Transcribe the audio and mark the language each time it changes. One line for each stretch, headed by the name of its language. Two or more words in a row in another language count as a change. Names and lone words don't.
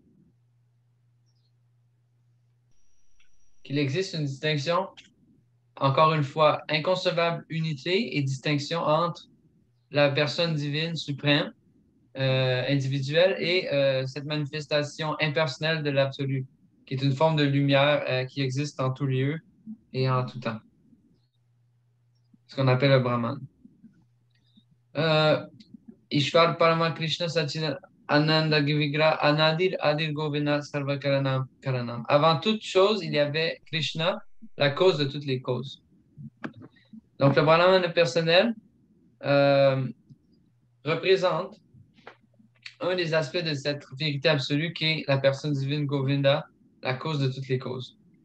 French: qu'il existe une distinction, encore une fois, inconcevable unité et distinction entre la personne divine suprême, individuelle, et cette manifestation impersonnelle de l'absolu, qui est une forme de lumière qui existe en tout lieu et en tout temps, ce qu'on appelle le Brahman.
Sanskrit: ईश्वर परम कृष्ण सच्चिदानन्द आनन्द विग्र अनादिर् आदिर् गोविन्द सर्व कारणम् कारणम्.
French: Avant toute chose, il y avait Krishna, la cause de toutes les causes. Donc, le Brahman personnel représente un des aspects de cette vérité absolue qui est la personne divine Govinda, la cause de toutes les causes.